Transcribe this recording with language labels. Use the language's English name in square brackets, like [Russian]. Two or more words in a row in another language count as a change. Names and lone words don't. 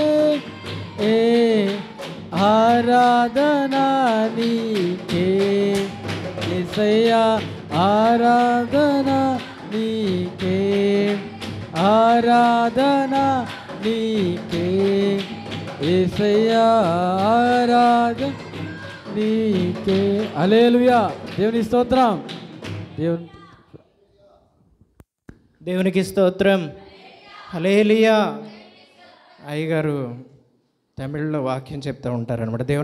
[Telugu] ఆరాధన నీకే. యేసయ్యా ఆరాధన నీకే. ఆరాధన నీకే. యేసయ్యా ఆరాధన నీకే. హల్లెలూయా. దేవుని స్తోత్రం. దేవునికి స్తోత్రం. హల్లెలూయా. అయ్యగారు తమిళ్లో వాక్యం చెప్తూ ఉంటారనమాట. దేవునికి